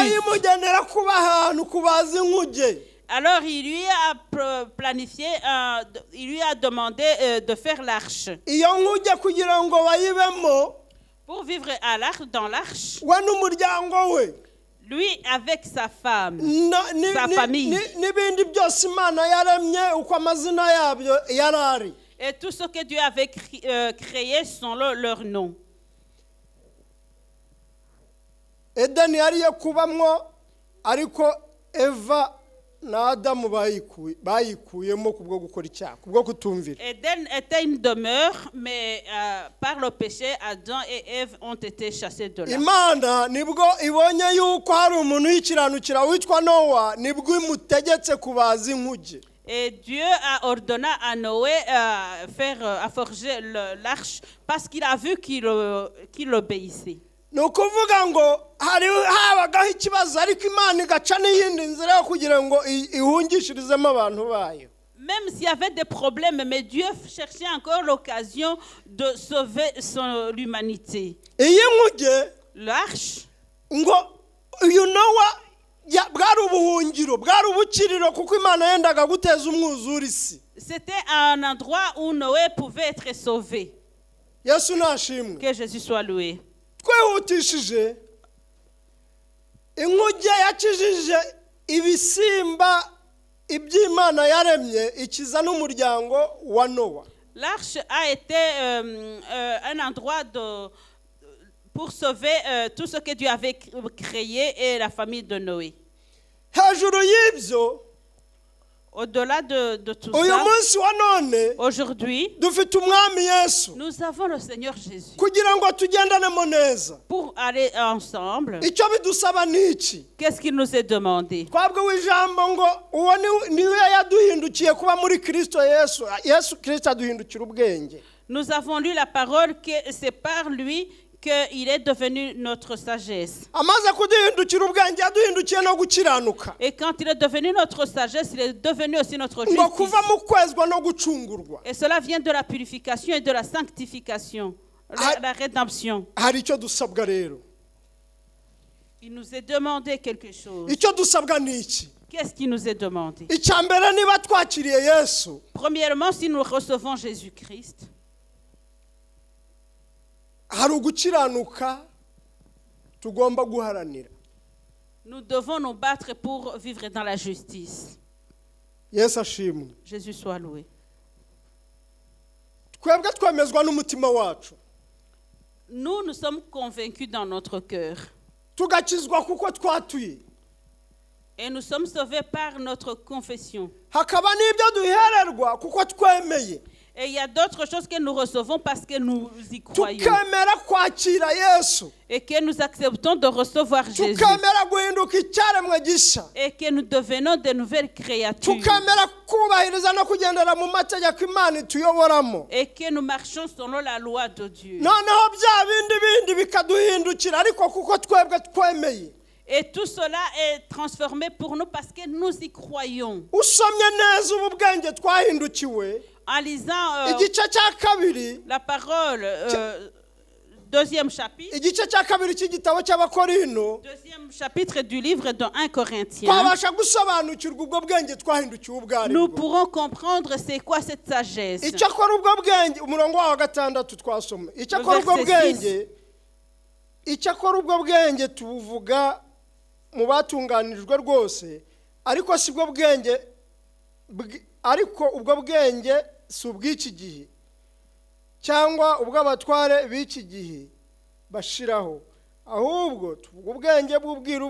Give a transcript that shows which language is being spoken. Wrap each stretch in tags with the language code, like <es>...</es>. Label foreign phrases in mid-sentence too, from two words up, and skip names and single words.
<rw>nayo imugenera kuba ahantu kubaza inkuge</rw> <fr>Alors il lui a planifié, il lui a demandé de faire l'arche.</fr> <rw>iyo nkuge kugira ngo bayibemo</rw> <fr>Pour vivre dans l'arche,</fr> <rw>we n'umuryango we</rw> <fr>lui avec sa femme, sa famille,</fr> <rw>n'ibindi byose imana yaremye uko amazina yabyo yari ari</rw> <fr>et tout ce que Dieu avait créé sont leur nom.</fr> <rw>edeni yari yo kubamwo ariko eva na adamu bayikuyemo kubwo gukora icyaha kubwo kutumvira</rw> <fr>Éden était une demeure, mais par le péché, Adam et Ève ont été chassés de là.</fr> <rw>imana nibwo ibonye yuko hari umuntu w'ikiranukira witwa nowa nibwo imutegetse kubaza inkuge</rw> <fr>Et Dieu a ordonné à Noé à forger l'arche parce qu'il a vu qu'il obéissait.</fr> <rw>ni ukuvuga ngo habagaho ikibazo ariko imana igaca n'iyindi nzira yo kugira ngo ihungishirizemo abantu bayo</rw> <fr>Même s'il y avait des problèmes, mais Dieu cherchait encore l'occasion de sauver l'humanité.</fr> <rw>iyi nkuge</rw> <fr>L'arche,</fr> <rw>ngo uyu nowa bwari ubuhungiro bwari ubukiriro kuko imana yendaga guteza umwuzure isi</rw> <fr>c'était un endroit où Noé pouvait être sauvé.</fr> <rw>yesu nashimwe</rw> <fr>Que Jésus soit loué.</fr> <rw>twihutishije inkuge yakijije ibisimba iby'imana yaremye ikiza n'umuryango wa nowa</rw> <fr>L'arche a été un endroit pour sauver tout ce que Dieu avait créé et la famille de Noé.</fr> <rw>hejuru y'ibyo</rw> <fr>Au-delà de tout</fr> <rw>uyu</rw> <fr>ça,</fr> <rw>munsi wa none</rw> <fr>aujourd'hui,</fr> <rw>dufite umwami yesu</rw> <fr>nous avons le Seigneur Jésus.</fr> <rw>kugira ngo tugendanemo neza</rw> <fr>Pour aller ensemble,</fr> <rw>icyo bidusaba ni iki</rw> <fr>qu'est-ce qu'il nous est demandé?</fr> <rw>twabwe w'ijambo ngo uwo niwe yaduhindukiye kuba muri kristo yesu kristo aduhindukira ubwenge</rw> <fr>Nous avons lu la parole que c'est par lui qu'il est devenu notre sagesse.</fr> <rw>amaze kuduhindukira ubwenge yaduhindukiye no gukiranuka</rw> <fr>Et quand il est devenu notre sagesse, il est devenu aussi notre</fr> <rw>ngo</rw> <fr>justice.</fr> <rw>kuva mu kwezwa no gucungurwa</rw> <fr>Et cela vient de la purification et de la sanctification, la rédemption.</fr> <rw>hari icyo dusabwa rero</rw> <fr>Il nous est demandé quelque chose.</fr> <rw>icyo dusabwa ni iki</rw> <fr>Qu'est-ce qui nous est demandé?</fr> <rw>icya mbere niba twakiriye yesu</rw> <fr>Premièrement, si nous recevons Jésus-Christ,</fr> <rw>hari ugukiranuka tugomba guharanira</rw> <fr>nous devons nous battre pour vivre dans la justice.</fr> <rw>yesu ashimwe</rw> <fr>Jésus soit loué.</fr> <rw>twebwe twemezwa n'umutima wacu</rw> <fr>Nous sommes convaincus dans notre cœur.</fr> <rw>tugakizwa kuko twatuye</rw> <fr>Et nous sommes sauvés par notre confession.</fr> <rw>hakaba n'ibyo duhererwa kuko twemeye</rw> <fr>Et il y a d'autres choses que nous recevons parce que nous y croyons.</fr> <rw>tukemera kwakira Yesu</rw> <fr>Et que nous acceptons de recevoir Jésus.</fr> <rw>tukemera guhinduka icyaremwe gishya</rw> <fr>Et que nous devenons de nouvelles créatures.</fr> <rw>tukemera kubahiriza no kugendera mu mategeko Imana ituyoboramo</rw> <fr>Et que nous marchons selon la loi de Dieu.</fr> <rw>noneho bya bindi bikaduhindukira ariko kuko twebwe twemeye</rw> <fr>Et tout cela est transformé pour nous parce que nous y croyons.</fr> <rw>usomye neza ubu bwenge twahindukiwe</rw> <fr>En lisant</fr> <rw>igice cya kabiri</rw> <fr>la parole, deuxième chapitre.</fr> <rw>igice cya kabiri cy'igitabo cy'abakorino</rw> <fr>Deuxième chapitre du livre de 1 Corinthiens.</fr> <rw>twabasha gusobanukirwa ubwo bwenge twahindukiwe ubwo ari</rw> <fr>Nous</fr> <rw>bwo</rw> <fr>pourrons comprendre c'est quoi cette sagesse.</fr> <rw>icyakora ubwo bwenge umurongo wa gatandatu twasoma icyakora ubwo bwenge icyakora ubwo bwenge tubuvuga mu batunganirijwe rwose ariko si bwo bwenge ariko ubwo bwenge si ubw'iki gihe cyangwa ubw'abatware b'iki gihe bashiraho ahubwo tuvuga ubwenge bw'ubwiru</rw>